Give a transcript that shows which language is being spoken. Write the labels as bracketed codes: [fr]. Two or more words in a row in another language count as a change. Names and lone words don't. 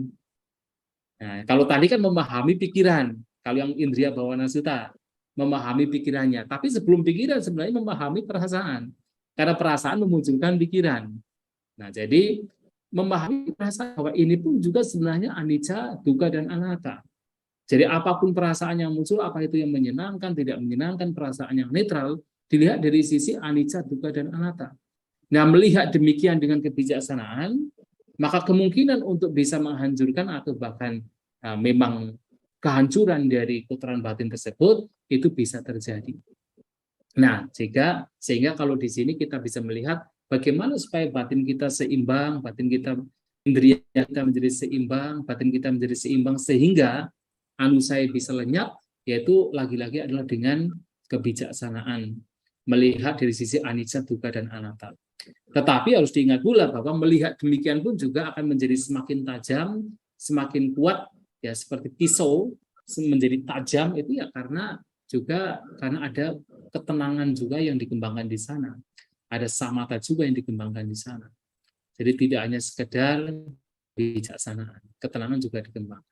[id] Nah, kalau tadi kan memahami pikiran, kalau yang Indriya Bawana Sutta, memahami pikirannya. Tapi sebelum pikiran sebenarnya memahami perasaan. Karena perasaan memunculkan pikiran. Nah, jadi memahami perasaan bahwa ini pun juga sebenarnya [pi] anicca, dukkha, [id] dan anatta. Jadi apapun perasaan yang muncul, apa itu yang menyenangkan, tidak menyenangkan, perasaan yang netral, dilihat dari sisi [pi] anicca, dukkha, [id] dan anatta. Nah, melihat demikian dengan kebijaksanaan, maka kemungkinan untuk bisa menghancurkan atau bahkan memang kehancuran dari kotoran batin tersebut itu bisa terjadi. Nah, sehingga kalau di sini kita bisa melihat bagaimana supaya batin kita seimbang, batin kita, indriya kita menjadi seimbang, batin kita menjadi seimbang sehingga anusaya bisa lenyap, yaitu lagi-lagi adalah dengan kebijaksanaan. melihat dari sisi [pi] anicca, dukkha, [id] dan anatta. Tetapi harus diingat pula bahwa melihat demikian pun juga akan menjadi semakin tajam, semakin kuat, ya seperti pisau menjadi tajam itu ya karena ada ketenangan juga yang dikembangkan di sana. Ada samatha juga yang dikembangkan di sana. Jadi tidak hanya sekedar bijaksanaan, ketenangan juga dikembangkan.